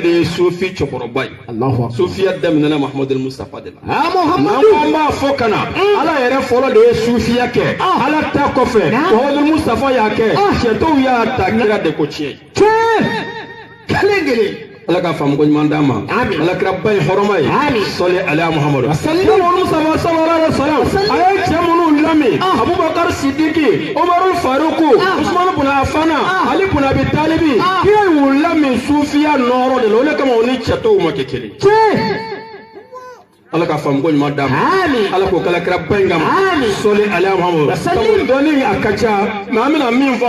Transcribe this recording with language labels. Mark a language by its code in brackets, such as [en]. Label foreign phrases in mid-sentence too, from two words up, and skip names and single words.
[bm] de ye sufi cɛkɔrɔba ye sufiya daminɛna Muhamadu Mustafa de la n'an b'a fɔ ka na Ala yɛrɛ fɔlɔ de ye sufiya kɛ Ala ta kɔfɛ Muhamadu Mustafa y'a kɛ cɛ tɔw y'a ta kira de ko tiɲɛ kelen Ala ka faamu ko ɲuman d'a ma Ala kira ba in hɔrɔma ye sɔli ala Muhamadu Mustafa [ar] sallallahu alaihi wasallam [bm] a ye cɛ minnu lamɛn Abubakar Sidiki Umaru Faruku Usman ibn Affan Ali ibn Abi Talib kira y'u lamɛn sufiya nɔrɔ de la o de kama o ni cɛ tɔw ma kɛ kelen Ala ka faamu ko ɲuman d'a ma Ala k'o kala kira ba in kama sɔli ala Muhamadu sabu dɔnni a ka ca mais an bɛna min fɔ a